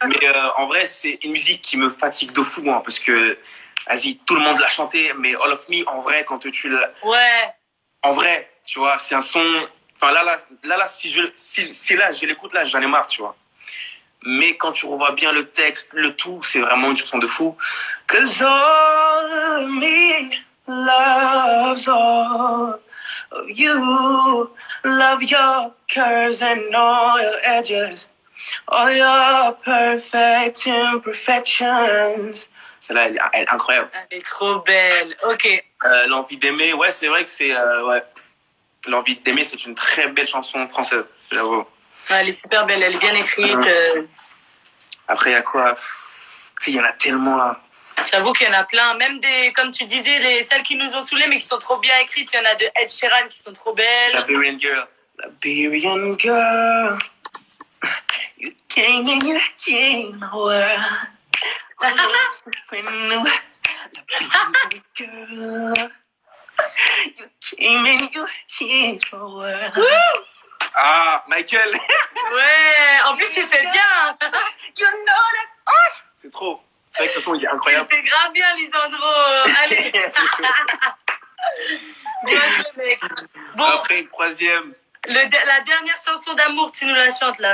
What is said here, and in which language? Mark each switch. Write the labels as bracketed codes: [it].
[fr] Mais en vrai, c'est une musique qui me fatigue de fou, hein, parce que, vas-y, tout le monde l'a chanté, mais All of Me, en vrai, quand tu l'as... Ouais. En vrai, tu vois, c'est un son... Enfin, là, si là, je l'écoute, là, j'en ai marre, tu vois. Mais quand tu revois bien le texte, le tout, c'est vraiment une chanson de fou. [en] 'Cause all of me loves all of you. Love your curves and all your edges. All your perfect imperfections. [fr] Celle-là, elle est incroyable. Elle est trop belle. Ok. L'envie d'aimer, ouais, c'est vrai que c'est... ouais. L'envie d'aimer, c'est une très belle chanson française, j'avoue. Ouais, elle est super belle, elle est bien écrite. Après, il y a quoi? Il y en a tellement là. J'avoue qu'il y en a plein. Même comme tu disais, celles qui nous ont saoulés mais qui sont trop bien écrites. Il y en a de Ed Sheeran qui sont trop belles. [en] Liberian Girl. Liberian Girl. You came and you changed my world. Liberian Girl. You came and you changed my world. [fr] Ah, Michael. Ouais, en plus tu fais bien. [en] You know that. Oh, [fr] c'est trop. C'est vrai que ce son il est incroyable. Tu fais grave bien, Lisandro. Allez. Bien joué, mec. Bon. Après, une troisième. La dernière chanson d'amour, tu nous la chantes là.